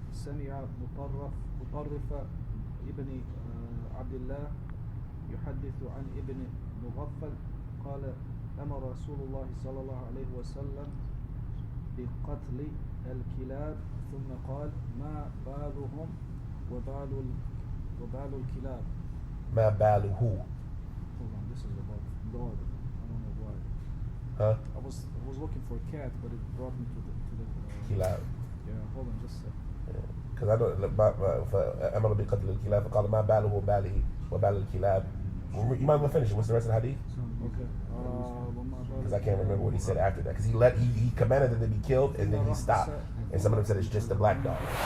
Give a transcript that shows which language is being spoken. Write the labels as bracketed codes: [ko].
[ar] سمع مطرف ابن عبد الله يحدث عن ابن مغفل قال أمر رسول الله صلى الله عليه وسلم بقتل الكلاب ثم قال ما بالهم وبال الكلاب. Ma baluhu. [en] Hold on, this is about dog. I don't know why. Huh? I was looking for a cat, but it brought me to the [ar] Kilab. [en] yeah. Hold on, just a sec. Because I know [ar] فأمر بقتل الكلاب فقال ما باله باله وبال الكلاب. [en] You might want to finish it. What's the rest of the hadith? Okay. Because I can't remember what he said after that. Because he commanded them to be killed and then he stopped. And some of them said it's just a black dog.